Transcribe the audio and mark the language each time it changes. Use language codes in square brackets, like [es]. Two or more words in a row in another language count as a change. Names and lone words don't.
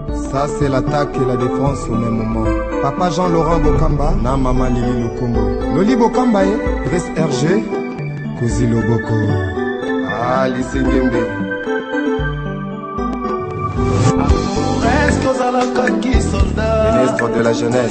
[fr] Ça, c'est l'attaque et la défense au même moment. [ln] Papa Jean-Laurent Bokamba, na Maman Lili Lukombo. Loli Bokamba, eh, Prince R G, Kozi Loboko. Ah, Lise Ngembe. [fr] Est-ce que [ln] ozalaka ki [fr] soldat? Ministre de la Jeunesse.